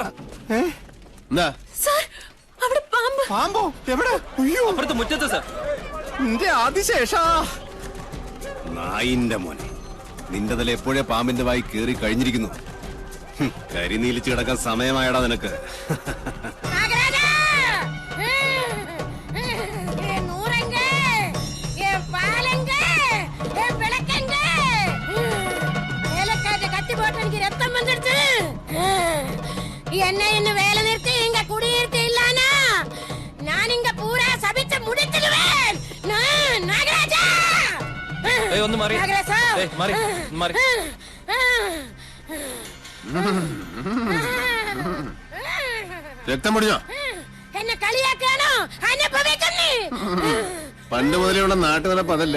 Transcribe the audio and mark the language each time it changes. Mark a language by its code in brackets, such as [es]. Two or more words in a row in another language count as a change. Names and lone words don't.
[ml] എന്താ? സാർ, അവിടെ പാമ്പ്. പാമ്പോ? എവിടെ? അയ്യോ, അപ്പുറത്ത് മുറ്റത്ത് സാർ. നിന്റെ ആദിശേഷാ. നായിന്റെ മോനെ, നിന്റെ തല എപ്പോഴേ പാമ്പിന്റെ വായി കേറി കഴിഞ്ഞിരിക്കുന്നു. കരിനീലിച്ച് കിടക്കാൻ സമയമായടാ നിനക്ക്. [ta] என்ன என்ன வேலை நிறுத்தி இங்க குடியிருக்க இல்லானா நான் இங்க பூரா சபிச்சு முடிச்சிடுவேன். நாகராஜா, [ml] ഒന്ന് മാറി. മാറി മാറി. രക്തം പൊടിഞ്ഞോ? എന്നെ കളിയാക്കാണോ? അനുഭവിക്കുന്നേ. പണ്ട് മുതലുള്ള നാട്ടുനടപ്പ് അതല്ലേ.